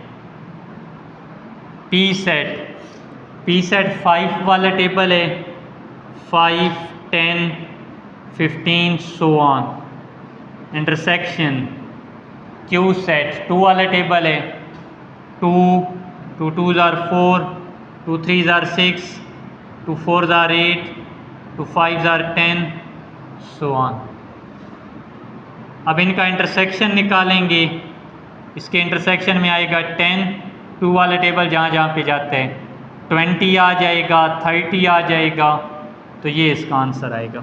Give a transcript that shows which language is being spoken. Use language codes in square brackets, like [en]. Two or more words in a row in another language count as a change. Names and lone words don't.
[hi] P सेट 5 वाला टेबल है, 5, 10, 15 [en] so on. [hi] इंटरसेक्शन Q सेट 2 वाला टेबल है, 2, [en] 2 2s are 4, 2 3s are 6, 2 4s are 8, 2 5s are 10 so on. [hi] अब इनका इंटरसेक्शन निकालेंगे। इसके इंटरसेक्शन में आएगा 10, 2 वाला टेबल जहाँ जहाँ पे जाता है, 20 आ जाएगा, 30 आ जाएगा, तो ये इसका आंसर आएगा।